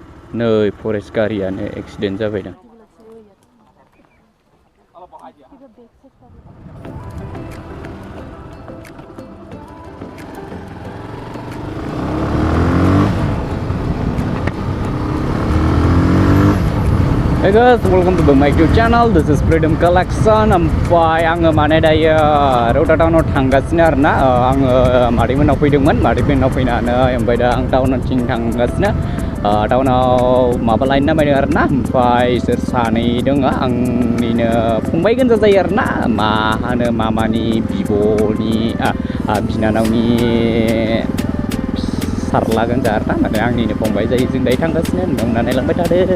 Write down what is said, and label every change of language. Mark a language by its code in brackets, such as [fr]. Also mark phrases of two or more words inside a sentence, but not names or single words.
[brx] नै फरेस्ट गारियानो एक्सिडेन्ट जाबायदां। [en] Hey guys, welcome to my YouTube channel. This is Freedom Collection. [brx] Ompay आङो माने दायो रौता टाउनाव थांगासिनो आरोना आङो मादैमोननाव फैदोंमोन मादैमोननाव फैनानै ओमफ्राय दा आं टाउनथिं थांगासिनो टाउनाव माबा लायनो नामायदों आरोना ओमफ्राय इसोर सानै दङ आंनिनो फंबाय गोनजा जायो आरोना मा होनो मामानि बिब'नि बिनानावनि फिसारला गोनजा आरोना माने आंनिनो फंबाय जायो जों दायो थांगासिनो नोंथांमोना नायलांबाय थादो।